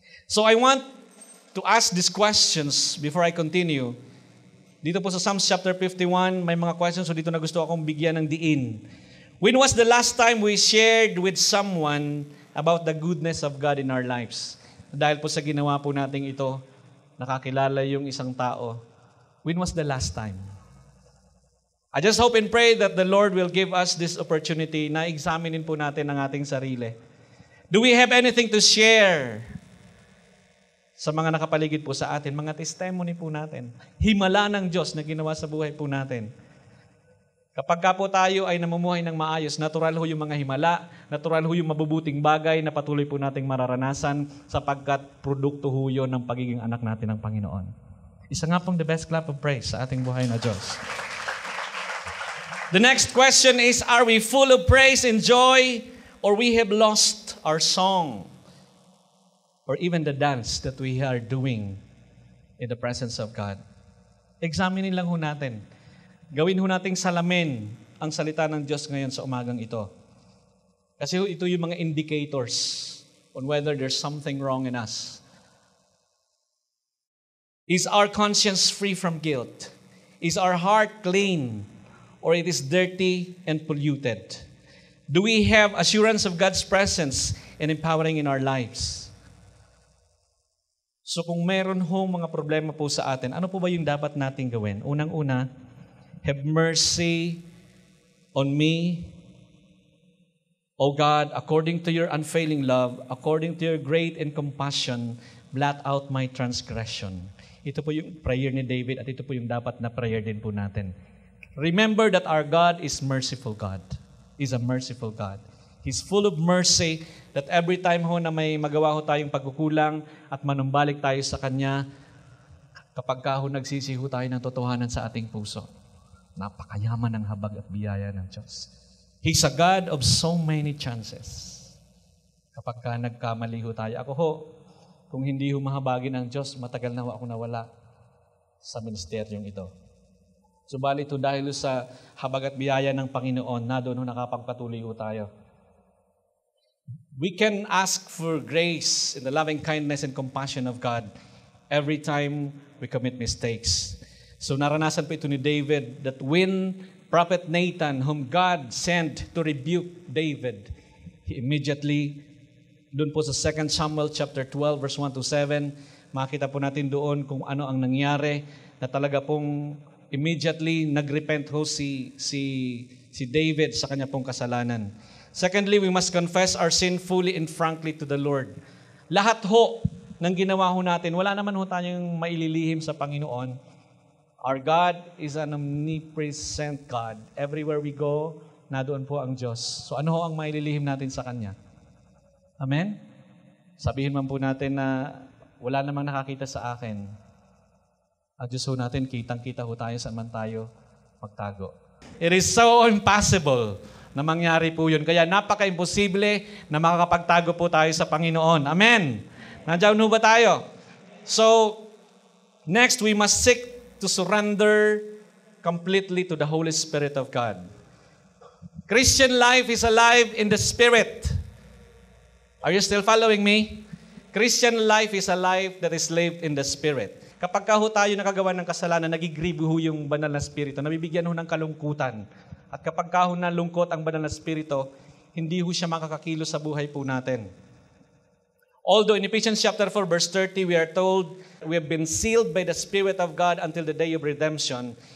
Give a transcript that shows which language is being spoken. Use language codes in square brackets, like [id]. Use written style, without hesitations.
[en] So I want to ask these questions before I continue. [tl] Dito po sa Psalms chapter 51, may mga questions, so dito na gusto akong bigyan ng diin. [en] When was the last time we shared with someone about the goodness of God in our lives? [tl] Dahil po sa ginawa po nating ito, nakakilala yung isang tao. [en] When was the last time? I just hope and pray that the Lord will give us this opportunity [tl] na examinin po natin ang ating sarili. [en] Do we have anything to share [tl] sa mga nakapaligid po sa atin? Mga testimony po natin. Himala ng Diyos na ginawa sa buhay po natin. Kapag ka po tayo ay namumuhay ng maayos, natural ho yung mga himala, natural ho yung mabubuting bagay na patuloy po nating mararanasan sapagkat produkto ho yun ng pagiging anak natin ng Panginoon. Isa nga pong [en] the best clap of praise [tl] sa ating buhay na Diyos. [en] The next question is, are we full of praise and joy, or we have lost our song, or even the dance that we are doing in the presence of God? [tl] Examinin lang ho natin. Gawin ho nating salamin ang salita ng Diyos ngayon sa umagang ito. Kasi ito yung mga [en] indicators on whether there's something wrong in us. Is our conscience free from guilt? Is our heart clean, or it is dirty and polluted? Do we have assurance of God's presence and empowering in our lives? [tl] So kung meron ho mga problema po sa atin, ano po ba yung dapat nating gawin? [en] Unang-una, have mercy on me, O God, according to your unfailing love, according to your great and compassion, blot out my transgression. [tl] Ito po yung prayer ni David at ito po yung dapat na prayer din po natin. [en] Remember that our God is merciful God. He's a merciful God. He's full of mercy that every time [tl] ho na may magawa ho tayong pagkukulang at manumbalik tayo sa Kanya, kapag ka ho nagsisiho tayo ng totohanan sa ating puso, napakayaman ng habag at biyaya ng Diyos. [en] He's a God of so many chances. [tl] Kapag ka nagkamali ho tayo, ako ho, kung hindi ho mahabagin ng Diyos, matagal na ho ako nawala sa ministeryong ito. Subalit ho dahil sa habag at biyaya ng Panginoon, na doon ho nakapagpatuloy ho tayo. [en] We can ask for grace in the loving kindness and compassion of God every time we commit mistakes. [tl] So naranasan po ito ni David [en] that when Prophet Nathan, whom God sent to rebuke David, he immediately, [tl] doon po sa 2 Samuel chapter 12 verse 1 to 7, makita po natin doon kung ano ang nangyari, na talaga pong immediately nagrepent ho si David sa kanya pong kasalanan. [en] Secondly, we must confess our sin fully and frankly to the Lord. [tl] Lahat ho ng ginawa ho natin, wala naman ho tayong maililihim sa Panginoon. [en] Our God is an omnipresent God. Everywhere we go, [tl] nadoon po ang Diyos. So ano ho ang maililihim natin sa Kanya? Amen? Sabihin man po natin na wala namang nakakita sa akin. Ang Diyos ho natin, kitang-kita ho tayo saan man tayo magtago. [en] It is so impossible [tl] na mangyari po yun. Kaya napaka-imposible na makakapagtago po tayo sa Panginoon. Amen? Nandiyan ho ba tayo? [en] So, next, we must seek to surrender completely to the Holy Spirit of God. Christian life is a life in the Spirit. Are you still following me? Christian life is a life that is lived in the Spirit. [tl] Kapag ka ho tayo nakagawa ng kasalanan, nagigribo ho yung banal na Espiritu, nabibigyan ho ng kalungkutan. At kapag ka ho nalungkot ang banal na Espiritu, hindi ho siya makakakilos sa buhay po natin. [en] Although in Ephesians chapter 4 verse 30, we are told we have been sealed by the Spirit of God until the day of redemption.